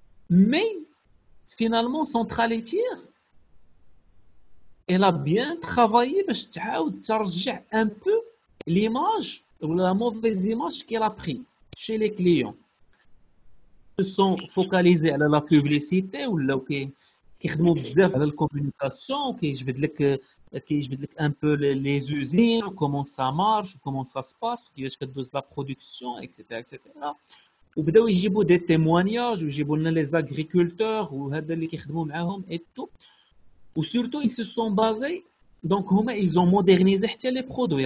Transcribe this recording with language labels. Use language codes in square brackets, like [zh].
[fr] Mais, finalement, Centrale Laitière, elle a bien travaillé pour changer un peu l'image ou la mauvaise image qu'elle a prise chez les clients. Ils se sont focalisés à la publicité ou qui [ar] خدموا بزاف على الكوميونيكاسيون كيجبد لك [fr] un peu les usines, comment ça marche, comment ça se passe, [ar] كيفاش كدوز [fr] la production, etc., etc. [ar] وبداو يجيبوا [fr] des témoignages [ar] ويجيبوا لنا [fr] les agriculteurs [ar] وهذا اللي كيخدموا معاهم [fr] et tout. Ou surtout ils se sont basés, donc ils ont modernisé حتى les produits.